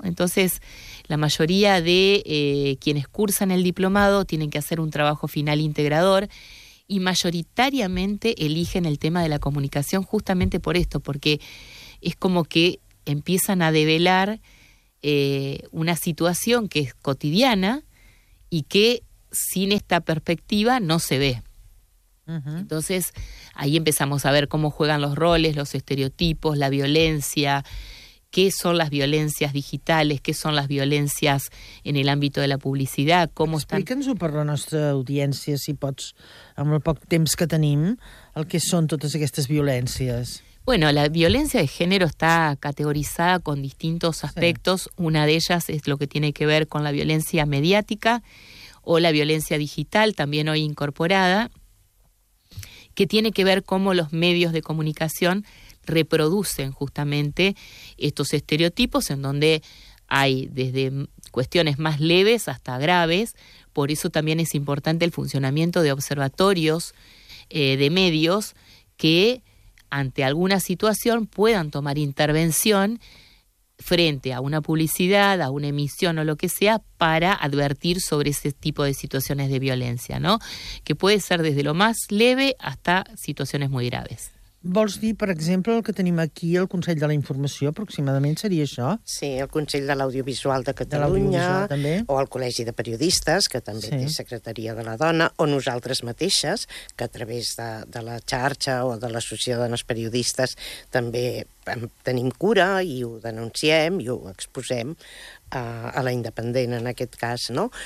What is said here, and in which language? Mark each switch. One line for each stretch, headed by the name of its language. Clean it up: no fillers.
Spanish: Entonces, la mayoría de quienes cursan el diplomado tienen que hacer un trabajo final integrador y mayoritariamente eligen el tema de la comunicación justamente por esto, porque es como que empiezan a develar una situación que es cotidiana y que sin esta perspectiva no se ve. Uh-huh. Entonces, ahí empezamos a ver cómo juegan los roles, los estereotipos, la violencia, qué son las violencias digitales, qué son las violencias en el ámbito de la publicidad, cómo están...
Catalan: Explica'ns-ho per la nostra audiència, si pots, amb el poc temps que tenim, el que són totes aquestes violències.
Spanish: Bueno, la violencia de género está categorizada con distintos aspectos. Sí. Una de ellas es lo que tiene que ver con la violencia mediática o la violencia digital, también hoy incorporada, que tiene que ver cómo los medios de comunicación reproducen justamente estos estereotipos en donde hay desde cuestiones más leves hasta graves. Por eso también es importante el funcionamiento de observatorios de medios que ante alguna situación puedan tomar intervención frente a una publicidad, a una emisión o lo que sea, para advertir sobre ese tipo de situaciones de violencia, ¿no? Que puede ser desde lo más leve hasta situaciones muy graves.
Catalan: Vols dir, per exemple, el que tenim aquí al Consell de la Informació, aproximadament seria això? Sí, el Consell de l'Audiovisual de Catalunya, també. O el Col·legi de Periodistes, que també sí. Té Secretaria de la Dona, o nosaltres mateixes, que a través de la xarxa o de l'Associació de Dones Periodistes també tenim cura i ho denunciem i ho exposem a la independent, en aquest cas, no?